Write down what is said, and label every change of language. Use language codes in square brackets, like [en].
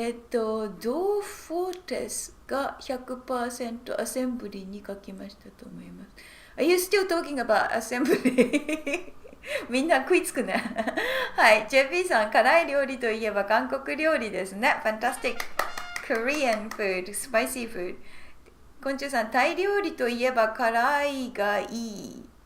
[ja] ドーフォーテスが 100% アセンブリに書きましたと思います。 [en] Are you still talking about assembly? [ja] みんな食いつくね。はい。 JP さん、辛い料理といえば韓国料理ですね。 [en] Fantastic. Korean food, spicy food. [ja] 昆虫さん、タイ料理といえば辛いがいい。